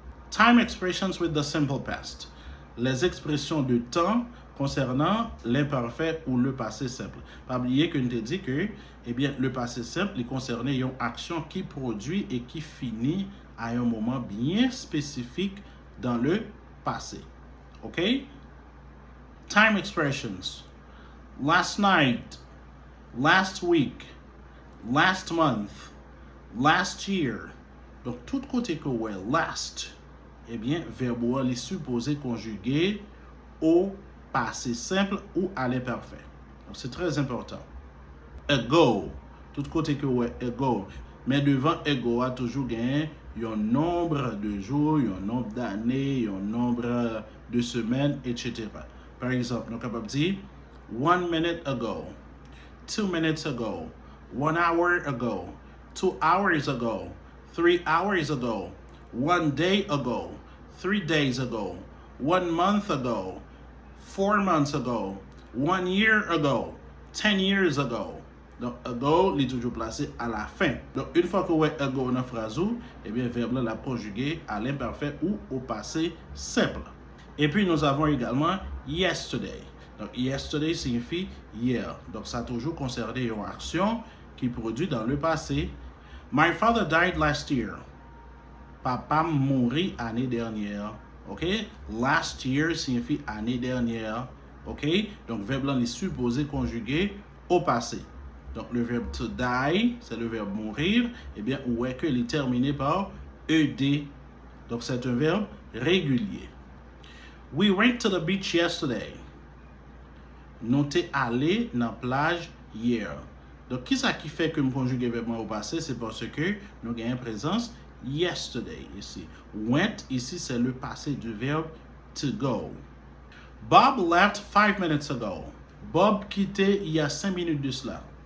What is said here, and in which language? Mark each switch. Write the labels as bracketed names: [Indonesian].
[English] Time expressions with the simple past. [French] Les expressions de temps concernant l'imparfait ou le passé simple. Pas oublier que nous te dit que eh bien, le passé simple il concerne une action qui produit et qui finit à un moment bien spécifique dans le passé. [English] OK? Time expressions. Last night, last week, last month, last year. [French] Donc, tout côté que ouais, last, eh bien, verbe est supposé conjuguer au passé simple ou à l'imparfait. Donc, c'est très important. Ago, tout côté que ouais, ago. Mais devant ago, a toujours gagné un nombre de jours, un nombre d'années, un nombre de semaines, etc. Par exemple, nous sommes capables de dire [English] 1 minute ago, 2 minutes ago, 1 hour ago, 2 hours ago, 3 hours ago, 1 day ago, 3 days ago, 1 month ago, 4 months ago, 1 year ago, 10 years ago. [French] Donc, ago, il est toujours placé à la fin. Donc, une fois que vous avez ago dans la phrase, eh bien, le verbe là conjugué à l'imparfait ou au passé simple. Et puis, nous avons également yesterday. Donc, yesterday signifie hier. Donc, ça a toujours concerné une action qui produit dans le passé. [English] My father died last year. [French] Papa mourit l'année dernière. OK? Last year signifie année dernière. OK? Donc, le verbe là est supposé conjuguer au passé. Donc, le verbe to die, c'est le verbe mourir. Eh bien, où est que il est terminé par ed. Donc, c'est un verbe régulier. [English] We went to the beach yesterday. [French] Nous sommes allés dans la plage hier. Donc, qui ça qui fait que nous conjuguons le verbe au passé? C'est parce que nous avons une présence yesterday ici. Went ici, c'est le passé du verbe to go. [English] Bob left 5 minutes ago. [French] Bob quittait il y a 5 minutes de cela.